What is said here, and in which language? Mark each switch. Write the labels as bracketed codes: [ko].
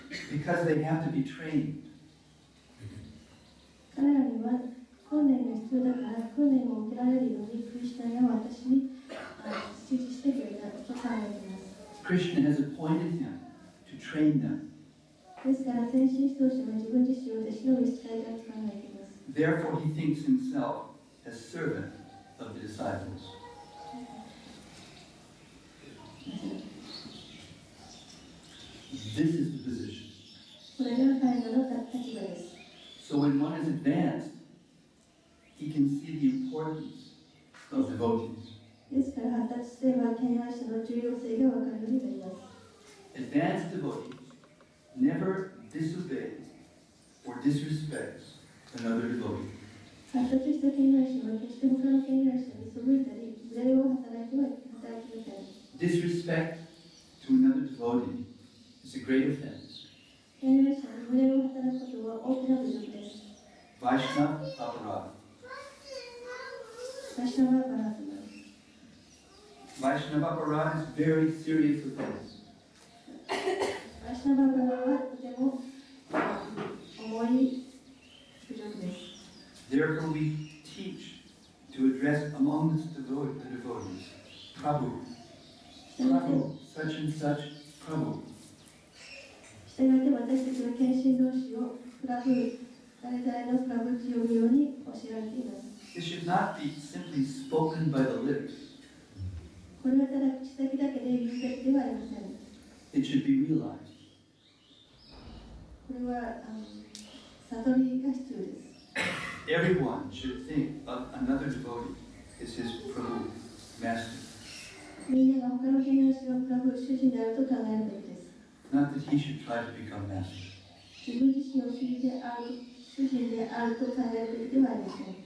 [en] Because they have to be trained. [ja] 彼らには訓練が必要だから訓練を受けられるようにクリスナが私に指示してくれたと考えています。 [en] Krishna has appointed him to train them. [ja] ですから精神指導者は自分自身を弟子の召使いだと考えています。 [en] Therefore, he thinks himself as servant of the disciples. This is the position. [ja] これが彼らの立場です。 [en] So when one is advanced, he can see the importance of devotees. [ja] ですから発達すれば敬愛者の重要性が分かるようになります。 [en] Advanced devotees never disobey or disrespect another devotee. [ja] 発達した敬愛者は決して他の敬愛者に背いたり、無礼を働きません。 [en] Disrespect to another devotee is a great offense. [ja] 敬愛者に無礼を働くことは大きな侮辱です。 [sa] Vaishnava aparadha. Vaishnava aparadha. [en] Vaishnava aparadha is very serious offense. [ja] Vaishnava aparadha はとても重い侮辱です。 [en] Therefore, we teach to address among the devotees, Prabhu, Prabhu, such and such, Prabhu. [ja] したがって私たちは献身同士をプラブ、誰々のプラブと呼ぶように教えられています。 [en] This should not be simply spoken by the lips. [ja] これはただ口先だけで言うべきではありません。 [en] It should be realized. [ja] これは悟りが必要です。 [en] Everyone should think of another devotee as his Prabhu, master. [ja] みんなが他の敬愛者がプラブ、主人であると考えるべきです。 [en] Not that he should try to become master. [ja] 自分自身を主人であると考えるべきではありません。